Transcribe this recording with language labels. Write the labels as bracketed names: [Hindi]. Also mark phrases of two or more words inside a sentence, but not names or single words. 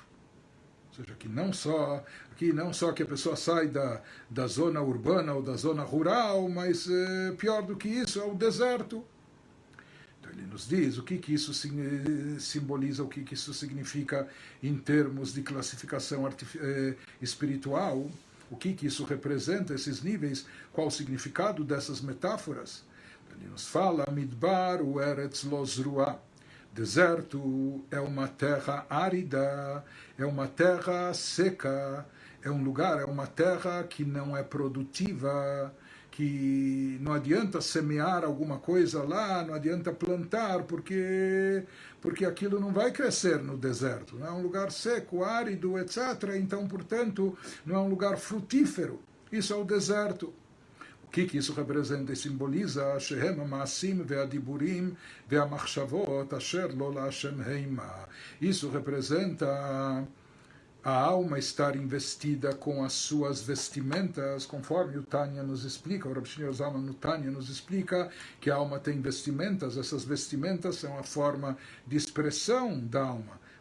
[Portuguese] Ou seja, que não só que a pessoa sai da zona urbana ou da zona rural, mas pior do que isso, é o deserto. Ele nos diz o que isso simboliza, o que isso significa em termos de classificação espiritual, o que isso representa, esses níveis, qual o significado dessas metáforas. Ele nos fala, [Hebrew] מדבר וארץ לא זרועה. [Portuguese] Deserto é uma terra árida, é uma terra seca, é um lugar, é uma terra que não é produtiva, que não adianta semear alguma coisa lá, não adianta plantar, porque aquilo não vai crescer no deserto. Não é um lugar seco, árido, etc. Então, portanto, não é um lugar frutífero. Isso é o deserto. O que isso representa e simboliza? [Hebrew] שהם המעשים והדיבורים והמחשבות אשר לא לה' המה. [Portuguese] Isso representa a alma estar investida com as suas vestimentas, conforme o Tânia nos explica, o Rav Shneur Zalman no Tânia nos explica que a alma tem vestimentas, essas vestimentas são a forma de expressão da alma.